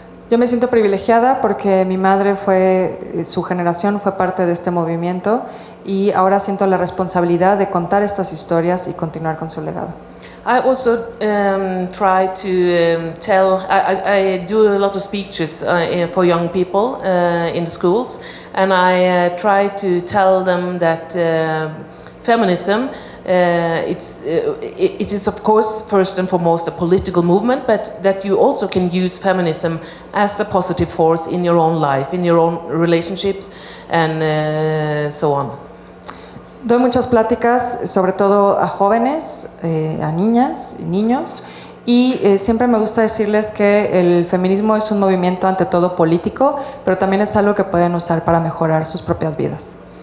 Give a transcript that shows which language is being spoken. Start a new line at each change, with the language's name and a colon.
Spanish: Yo me siento privilegiada porque mi madre su generación fue parte de este movimiento y ahora siento la responsabilidad de contar estas historias y continuar con su legado.
English: I also try to tell. I do a lot of speeches for young people in the schools, and I try to tell them that feminism it is of course first and foremost a political movement, but that you also can use feminism as a positive force in your own life, in your own relationships, and so on.
Spanish: Doy muchas pláticas, sobre todo a jóvenes, a niñas y niños, y siempre me gusta decirles que el feminismo es un movimiento ante todo político, pero también es algo que pueden usar para mejorar sus propias vidas.